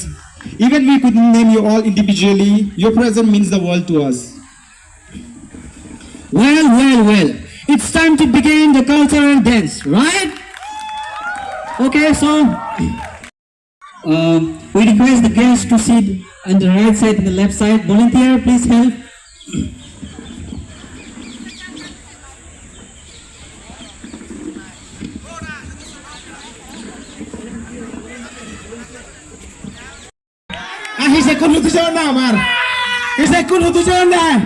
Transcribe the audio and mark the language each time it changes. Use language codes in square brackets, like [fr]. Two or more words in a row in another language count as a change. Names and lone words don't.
[en] Even we couldn't name you all individually, your presence means the world to us. Well. It's time to begin the cultural dance, right? Okay, so we request the guests to sit on the right side and the left side. Volunteer, please help. [hil] Isa kun hutusan na, Mar. Isa kun hutusan na.